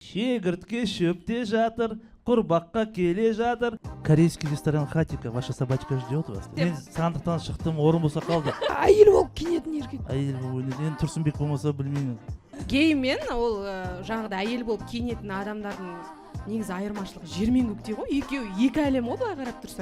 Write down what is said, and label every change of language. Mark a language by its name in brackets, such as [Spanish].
[Kazakh] Шегіртке шөпте жатыр, құрбаққа келе жатыр. [Russian] Корейский ресторан Хатика, ваша собачка ждет вас. [Kazakh] Мен сандықтан шықтым, орын болса қалды. Әйел болып киінетін еркек. Әйел болып ойнайды. Енді Тұрсынбек болмаса білмеймін. Гей мен ол жаңағыда әйел болып киінетін адамдардың негізі айырмашылығы жер мен көктей ғой. Екеуі екі әлем ғой былай қарап тұрсаң.